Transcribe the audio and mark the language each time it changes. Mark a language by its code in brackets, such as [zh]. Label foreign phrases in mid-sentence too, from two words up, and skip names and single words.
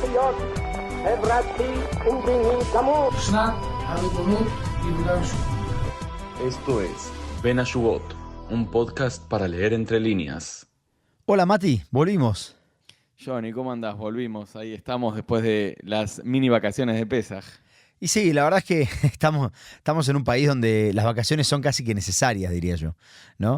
[he] זכויות חברתי ומדיני גמור. שנת הריבונות ביהודה ושומרון. [es] Esto es Ben Ashugot, un podcast para leer entre líneas. Hola Mati, volvimos. Johnny, ¿cómo andás? Volvimos, ahí estamos después de las mini vacaciones de Pesaj. Y sí, la verdad es que estamos en un país donde las vacaciones son casi que necesarias, diría yo, ¿no?